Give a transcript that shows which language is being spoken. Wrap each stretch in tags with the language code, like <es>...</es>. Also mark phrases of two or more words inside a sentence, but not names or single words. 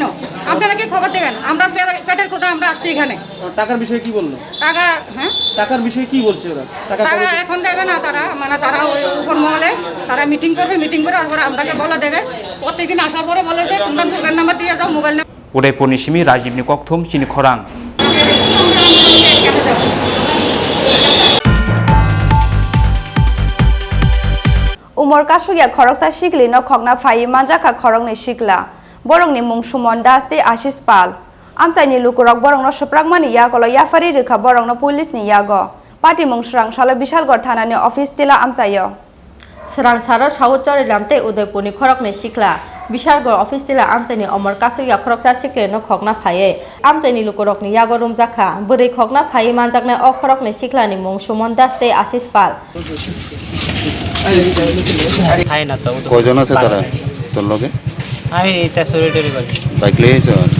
<bn>আপনারা কি খবর দেবেন? আমরা পেটের কথা আমরা আসছি এখানে। টাকার বিষয়ে কি বললো? টাকা, হ্যাঁ, টাকার বিষয়ে কি বলছে ওরা? টাকা এখন দেবে না তারা, মানে তারা ওই উপর মহলে তারা মিটিং করবে, মিটিং করে তারপরে আপনাকে বলে দেবে। প্রত্যেকদিন আসার পরে বলে যে তোমরা মোবাইল নাম্বার দিয়ে যাও, মোবাইল নাম্বার।</bn> <trp>উদয়পুর নিশিমি রাজীবনি ককথুম চিনি খরাং। উমর কাসুয়া খরকসা শিকলী ন খগনা ফাই মাংজাখা খরংনি শিকলা বরংনি মুং সুমন দাস দে আশিষ পাল আমসাইনি লুকুরক বরংনো সপ্রাকমানি যাগল যাফারি রেখা বরংনো পুলিসনি যাগো পার্টি মুং স্রাংসাল বিশালগড় থানানি অফিস তিলা আমসায়ো স্রাংসার সাউচর লামতে উদয়পুরনি খরকনি শিকলা বিশালগড় অফিস তিলা আমসাইনি অমর কাসুয়া খরকসা শিকলে ন খগনা ফায়ে আমসাইনি লুকুরকনি যাগো রুমজাখা বোরৈ খগনা ফাই মাংজাকনে অ খরকনি শিকলানি মুং সুমন দাস দে আশিষ পাল</trp> <bn>কয়জন আছে তারা তোর লগে? আমি এটা সরিটরি করি বাইক লিয়ে এসো</bn>